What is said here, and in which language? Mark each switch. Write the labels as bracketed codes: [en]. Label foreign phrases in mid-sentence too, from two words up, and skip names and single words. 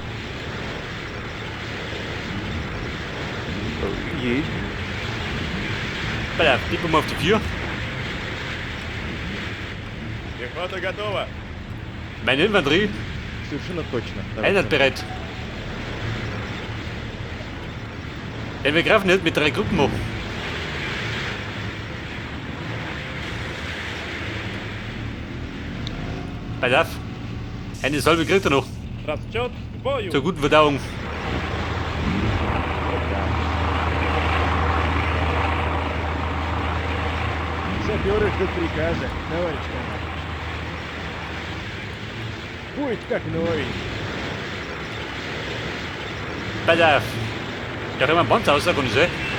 [ru] Есть. [de] Bella, gib mir mal auf die 4. [ru] Пехота готова. [de] Meine Infanterie, [ru] Совершенно точно. [de] Einheit bereit. Denn wir greifen nicht mit 3 Gruppen hoch. Pass auf. Eine Salve kriegt er noch. [ru] Расчет к бою. [de] Zur guten Verdauung. [ru] Саперы ждут приказа, товарищ командир. Будет как новый. [de] Pass auf. Da haben wir einen Panzer raus, kann ich sehen.